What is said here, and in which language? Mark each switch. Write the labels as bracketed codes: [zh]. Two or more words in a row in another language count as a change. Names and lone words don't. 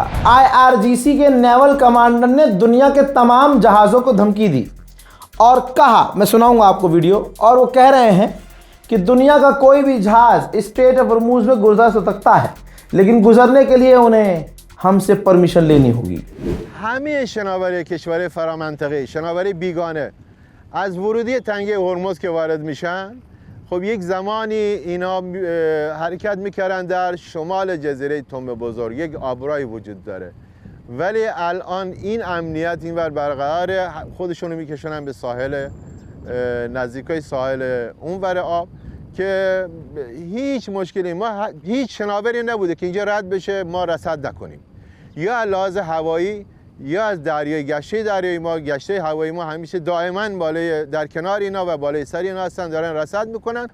[hi] IRGC के [en] naval commander [hi] ने दुनिया के तमाम जहाज़ों को धमकी दी और कहा, मैं सुनाऊंगा आपको वीडियो, और वो कह रहे हैं कि दुनिया का कोई भी जहाज़ स्ट्रेट ऑफ हॉर्मुज में गुजर सकता है, लेकिन गुजरने के लिए उन्हें हमसे परमिशन लेनी होगी। [fa] همه شناوری کشور فرامنطقه، شناوری بیگانه از ورودی تنگه هرمز که وارد میشن، خب یک زمانی اینا حرکت میکردن در شمال جزیره تنب بزرگ، یک آبراهی وجود داره ولی الان این امنیت اینور برقراره، خودشونو میکشونن به ساحل نزدیکای ساحل اونور آب که هیچ مشکلی، ما هیچ شناوری نبوده که اینجا رد بشه ما رصد نکنیم، یا از لحاظ هوایی یا از دریای گشته دریای ما، گشته هوایی ما همیشه دائما بالای در کنار اینا و بالای سر اینا هستن، دارن رصد میکنن.